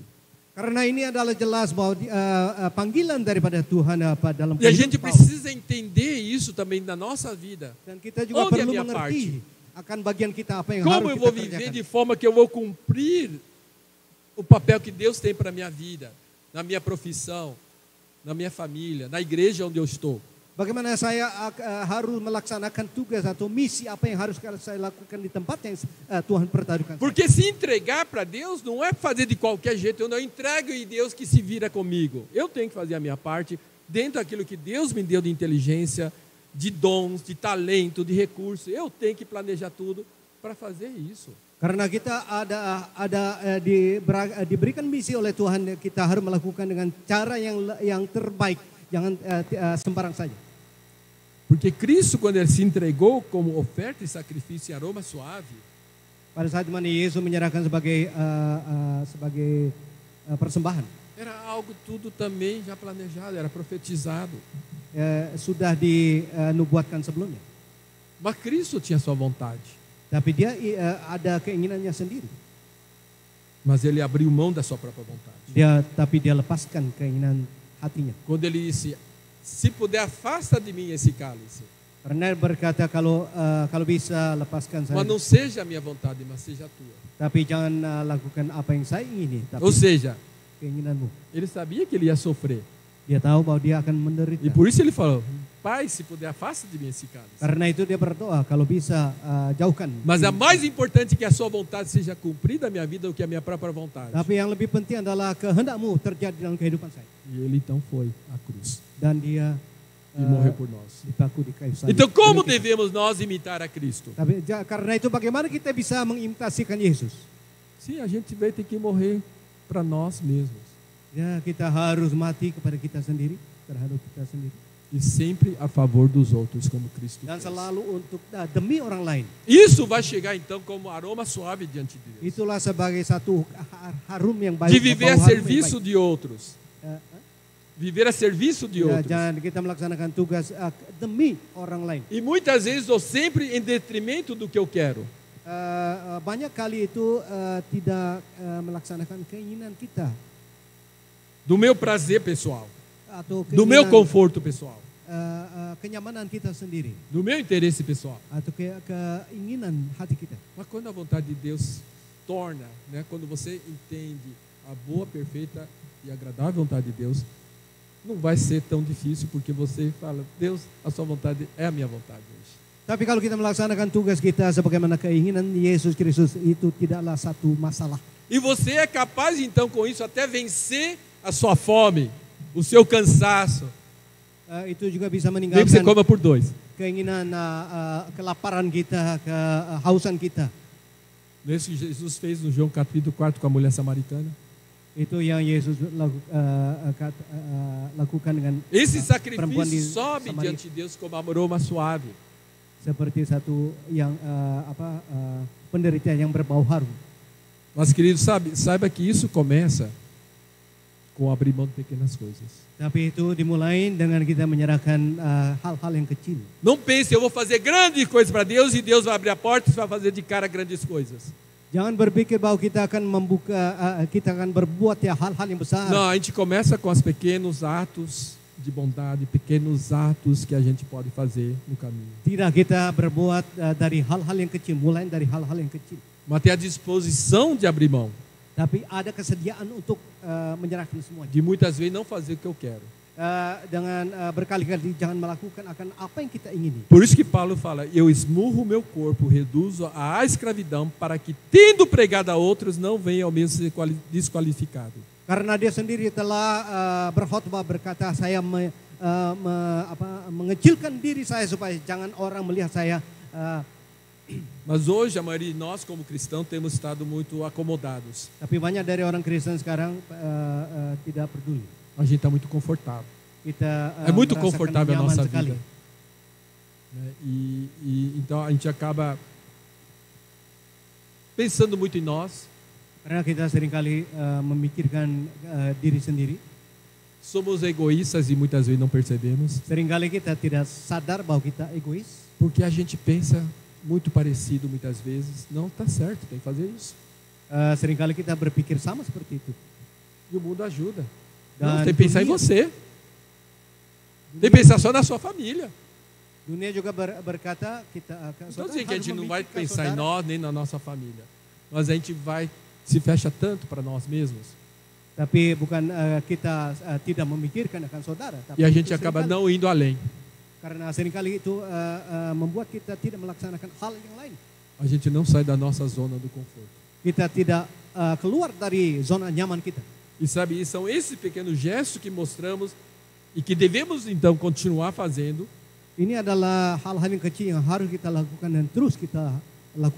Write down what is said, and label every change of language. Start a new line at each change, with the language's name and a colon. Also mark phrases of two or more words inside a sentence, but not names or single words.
Indonesian: Karena ini adalah jelas bahwa panggilan daripada Tuhan dalam
Portuguese: E a gente
Indonesian: kehidupan Paulus.
Portuguese: precisa entender isso também na nossa vida.
Indonesian: Dan kita juga
Portuguese: Onde é
Indonesian: perlu
Portuguese: minha
Indonesian: mengerti akan bagian kita apa yang
Portuguese: Como
Indonesian: harus
Portuguese: eu vou
Indonesian: kita
Portuguese: viver
Indonesian: kerjakan.
Portuguese: de forma que eu vou cumprir o papel que Deus tem para a minha vida, na minha profissão, na minha família, na igreja onde eu estou.
Indonesian: Bagaimana saya harus melaksanakan tugas atau misi apa yang harus saya lakukan di tempat yang Tuhan pertaruhkan.
Portuguese: Porque se entregar para Deus não é fazer de qualquer jeito. Eu não entrego e Deus que se vira comigo. Eu tenho que fazer a minha parte dentro daquilo que Deus me deu de inteligência, de dons, de talento, de recursos. Eu tenho que planejar tudo para fazer isso.
Indonesian: Karena kita diberikan misi oleh Tuhan, kita harus melakukan dengan cara yang terbaik, jangan sembarang saja.
Portuguese: Porque Cristo, quando ele se entregou como oferta e sacrifício e aroma suave,
Indonesian: Pada saat mana Yesus menyerahkan sebagai persembahan,
Portuguese: era algo tudo também já planejado, era profetizado.
Indonesian: sudah dinubuatkan sebelumnya.
Portuguese: Mas Cristo tinha sua vontade.
Indonesian: Tapi dia ada keinginannya sendiri.
Portuguese: Mas ele abriu mão da sua própria vontade.
Indonesian: Tapi dia lepaskan keinginan hatinya.
Portuguese: Quando ele disse, se puder, afasta de mim esse cálice.
Indonesian: Karena berkata kalau bisa lepaskan saya.
Portuguese: Mas não seja a minha vontade, mas seja a tua.
Indonesian: Tapi jangan lakukan apa yang saya ingini, tapi
Portuguese: Ou seja,
Indonesian: keinginanmu.
Portuguese: ele sabia que ele ia sofrer.
Indonesian: Dia tahu bahwa dia akan menderita.
Portuguese: E por isso ele falou, Pai, se puder, afasta de mim esse cálice.
Indonesian: Karena itu dia berdoa kalau bisa jauhkan.
Portuguese: Mas é mais importante que a sua vontade seja cumprida na minha vida do que a minha própria vontade.
Indonesian: Tapi yang lebih penting adalah kehendakmu terjadi dalam kehidupan saya.
Portuguese: E ele então foi à cruz
Indonesian: Dan dia
Portuguese: e morreu por nós.
Indonesian: dipaku di kayu salib.
Portuguese: Então como
Indonesian: Demi kita.
Portuguese: devemos nós imitar a Cristo?
Indonesian: Tapi karena itu bagaimana kita bisa mengimitasikan Yesus?
Portuguese: Sim, a gente vai ter que morrer para nós mesmos.
Indonesian: Ya, kita harus mati kepada kita sendiri, terhadap kita sendiri.
Portuguese: E sempre a favor dos outros, como Cristo
Indonesian: Dan
Portuguese: fez.
Indonesian: selalu untuk demi orang lain.
Portuguese: Isso vai chegar então como aroma suave diante de Deus.
Indonesian: Itulah sebagai satu harum yang baik.
Portuguese: De viver a
Indonesian: bau harum yang
Portuguese: serviço
Indonesian: baik.
Portuguese: de outros. Viver a serviço de
Indonesian: Ya,
Portuguese: outros.
Indonesian: jangan kita melaksanakan tugas demi orang lain.
Portuguese: E muitas vezes ou sempre em detrimento do que eu quero.
Indonesian: Banyak kali itu tidak melaksanakan keinginan kita
Portuguese: Do meu prazer pessoal.
Indonesian: atau
Portuguese: Do meu
Indonesian: keinginan,
Portuguese: conforto pessoal.
Indonesian: kenyamanan kita sendiri
Portuguese: Do meu interesse pessoal.
Indonesian: atau keinginan hati kita.
Portuguese: Mas quando a vontade de Deus torna, né, quando você entende a boa, perfeita e agradável vontade de Deus, não vai ser tão difícil, porque você fala, Deus, a sua vontade é a minha vontade hoje.
Indonesian: Tapi kalau kita melaksanakan tugas kita sebagaimana keinginan Yesus Kristus, itu tidaklah satu masalah.
Portuguese: E você é capaz então com isso até vencer a sua fome, o seu cansaço.
Indonesian: Itu juga bisa
Portuguese: Nem que você
Indonesian: meninggalkan
Portuguese: coma por dois.
Indonesian: keinginan kelaparan kita, kehausan kita.
Portuguese: Não é isso que Jesus fez no João capítulo 4 com a mulher samaritana?
Indonesian: Itu yang Yesus lakukan dengan
Portuguese: Esse
Indonesian: perempuan di
Portuguese: sacrifício sobe
Indonesian: Samaria.
Portuguese: diante de Deus como aroma suave.
Indonesian: Seperti satu yang penderitaan yang berbau harum.
Portuguese: Mas, querido, saiba que isso começa com abrir mão de pequenas coisas.
Indonesian: Tapi itu dimulai dengan kita menyerahkan hal-hal yang kecil.
Portuguese: Não pense, eu vou fazer grandes coisas para Deus e Deus vai abrir a porta e vai fazer de cara grandes coisas.
Indonesian: Jangan berpikir bahwa kita akan kita akan berbuat hal-hal yang besar.
Portuguese: Não, a gente começa com os pequenos atos de bondade, pequenos atos que a gente pode fazer no caminho.
Indonesian: Tidak, kita berbuat dari hal-hal yang kecil, mulai dari hal-hal yang kecil.
Portuguese: Mas ter a disposição de abrir mão,
Indonesian: Tapi ada kesediaan untuk menyerahkan semuanya.
Portuguese: de muitas vezes não fazer o que eu quero.
Indonesian: Dengan berkali-kali jangan melakukan akan apa yang kita ingini.
Portuguese: Por isso que Paulo fala, eu esmurro o meu corpo, reduzo à escravidão, para que, tendo pregado a outros, não venha ao mesmo ser desqualificado.
Indonesian: Karena dia sendiri telah berkhotbah berkata, saya mengecilkan diri saya supaya jangan orang melihat saya
Portuguese: Mas hoje a maioria de nós como cristãos temos estado muito acomodados.
Indonesian: Tapi banyak dari orang Kristen sekarang tidak peduli.
Portuguese: A gente está muito confortável.
Indonesian: Kita
Portuguese: É muito
Indonesian: merasakan
Portuguese: confortável a
Indonesian: nyaman
Portuguese: nossa
Indonesian: sekali.
Portuguese: vida. Né? Então a gente acaba pensando muito em nós.
Indonesian: Karena kita seringkali memikirkan diri sendiri.
Portuguese: Somos egoístas e muitas vezes não percebemos.
Indonesian: Seringkali kita tidak sadar bahwa kita egois.
Portuguese: Porque a gente pensa muito parecido muitas vezes. Não está certo, tem que fazer isso.
Indonesian: Seringkali kita berpikir sama seperti itu.
Portuguese: E o mundo ajuda.
Indonesian: Dan
Portuguese: Não, tem que pensar em
Indonesian: dunia-
Portuguese: você. Tem que pensar só na sua família.
Indonesian: Dunia juga berkata kita
Portuguese: Não estou
Indonesian: saudara
Portuguese: dizendo que a
Indonesian: harus
Portuguese: gente não vai
Indonesian: memikirkan
Portuguese: pensar em
Indonesian: saudara.
Portuguese: nós nem na nossa família. Mas a gente vai se fecha tanto para nós mesmos.
Indonesian: Tapi bukan kita tidak memikirkan akan saudara. Tapi
Portuguese: E a gente
Indonesian: itu
Portuguese: acaba
Indonesian: seringkali-
Portuguese: não indo além.
Indonesian: Karena seringkali itu membuat kita tidak melaksanakan hal yang lain.
Portuguese: A gente não sai da nossa zona do conforto.
Indonesian: Kita tidak keluar dari zona nyaman kita.
Portuguese: E sabe, são esses pequenos gestos que mostramos e que devemos então continuar fazendo
Indonesian: Ini adalah hal-hal yang kecil yang harus kita lakukan dan terus kita lakukan.